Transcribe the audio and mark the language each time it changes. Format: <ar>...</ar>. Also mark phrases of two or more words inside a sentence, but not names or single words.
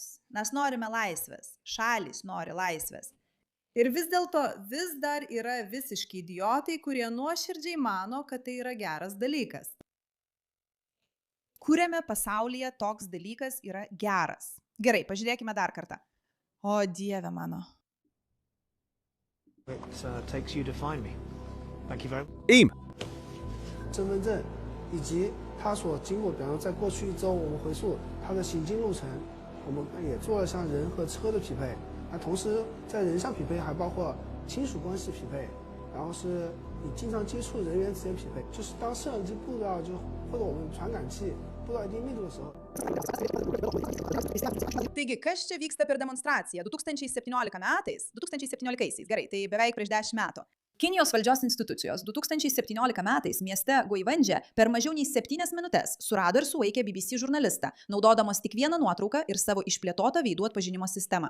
<lt>Mes norime laisvės. Šalys nori laisvės. Ir vis dėlto vis dar yra visiški idiotai, kurie nuoširdžiai mano, kad tai yra geras dalykas. Kuriame pasaulyje toks dalykas yra geras. Gerai, pažiūrėkime dar kartą. O Dieve mano.</lt> <en>It takes you to find me. Thank you very much.</en> <lt>Eim.</lt> <zh>身份证以及他所经过，比方说在过去1周，我们回溯他的行进路程，我们也做了像人和车的匹配。那同时在人上匹配，还包括亲属关系匹配，然后是你经常接触人员之间匹配。就是当摄像机布到或者我们传感器布到一定密度的时候。</zh> <lt>Taigi, kas čia vyksta per demonstraciją? 2017 metais, gerai, tai beveik prieš 10 metų. Kinijos valdžios institucijos 2017 metais mieste Guivandže per mažiau nei 7 minutes surado ir sulaikė BBC žurnalistą, naudodamos tik vieną nuotrauką ir savo išplėtotą veidų atpažinimo sistemą.</lt>